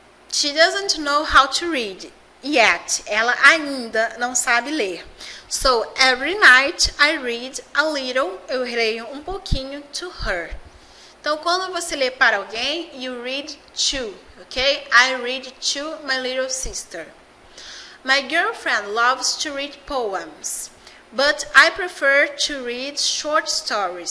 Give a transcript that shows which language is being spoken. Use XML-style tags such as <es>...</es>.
<en>She doesn't know how to read yet.</en> <pt>Ela ainda não sabe ler.</pt> <en>So, every night I read a little.</en> <pt>Eu leio um pouquinho</pt> <en>to her.</en> <pt>Então, quando você lê para alguém,</pt> <en>you read to,</en> <pt>ok?</pt> <en>I read to my little sister. My girlfriend loves to read poems, but I prefer to read short stories.</en>